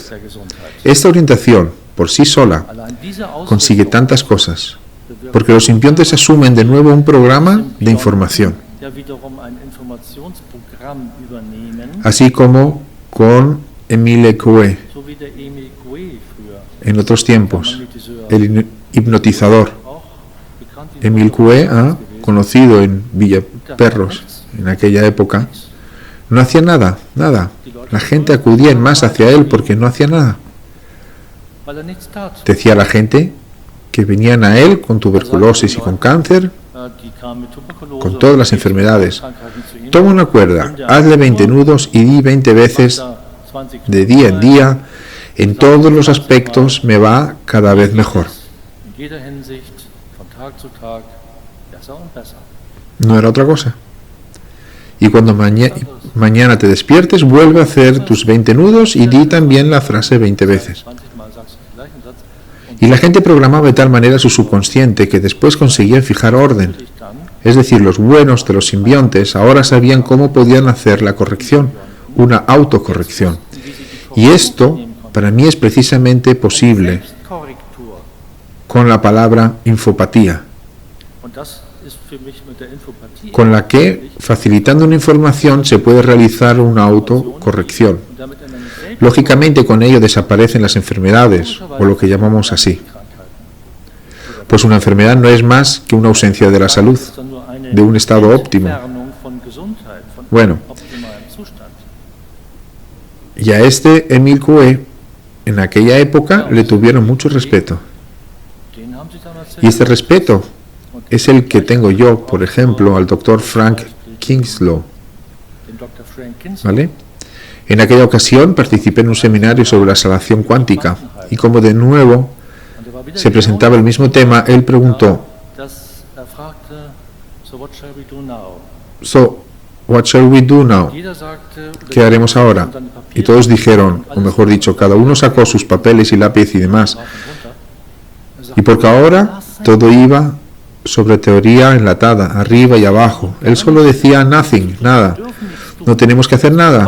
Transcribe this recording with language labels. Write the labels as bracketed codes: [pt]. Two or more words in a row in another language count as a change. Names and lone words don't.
[es] Esta orientación, por sí sola, consigue tantas cosas, porque los simbiontes asumen de nuevo un programa de información. Así como con Émile Coué, [de] so wie der Emil Coué früher, [es] en otros tiempos, Magnetiseur, el hipnotizador. [de] auch bekannt in Émile Coué, gewesen. [es] conocido en Villaperros en aquella época, no hacía nada, nada. La gente acudía en masa hacia él porque no hacía nada. [de] Weil nichts tat. [es] Decía la gente que venían a él con tuberculosis y con cáncer, [de] Die kamen mit Tuberkulose [es] con todas las und enfermedades. [de] Krankheiten zu ihm. [es] Toma una cuerda, hazle 20 nudos y di 20 veces [de] Macht er 20 [es] de día en día, en todos los aspectos me va cada vez mejor. [de] in jeder Hinsicht, von Tag zu Tag, besser und besser. [es] No era otra cosa. Y cuando mañana te despiertes, vuelve a hacer tus 20 nudos y di también la frase 20 veces. [de] 20 Mal sagst du den gleichen Satz und [es] Y la gente programaba de tal manera su subconsciente que después conseguía fijar orden. [de] dich dann [es] Es decir, los buenos de los simbiontes ahora sabían cómo podían hacer la corrección, una autocorrección. Y esto, para mí, es precisamente posible Selbstkorrektur. con la palabra infopatía, [de] Und das ist für mich mit der Infopathie [es] con la que, facilitando una información, se puede realizar una autocorrección. [de] und damit eine selbst [es] Lógicamente, con ello desaparecen las enfermedades, o lo que llamamos así. Krankheiten. Pues una enfermedad no es más que una ausencia de la salud, [de] ist dann nur eine [es] de un estado óptimo. [de] Entfernung von Gesundheit, von [es] Bueno. [de] optimalem Zustand. [es] Y a este Émile Coué, en aquella época, le tuvieron mucho respeto. [de] Den haben sie damals [es] Y este respeto es el que tengo yo, por ejemplo, al doctor Frank Kingslow, [de] den Dr. Frank Kinsey. [es] ¿vale? En aquella ocasión participé en un seminario sobre la salvación cuántica y como de nuevo [de] Und er war wieder [es] se presentaba el mismo tema, él preguntó, [de] dass fragte, [en] so what shall we do now? "So, what shall we do now?" [de] Jeder sagte, [es] ¿Qué haremos ahora? Y todos dijeron, o mejor dicho, cada uno sacó sus papeles y lápiz y demás. Y porque ahora todo iba sobre teoría enlatada, arriba y abajo. Él solo decía nothing, nada. No tenemos que hacer nada.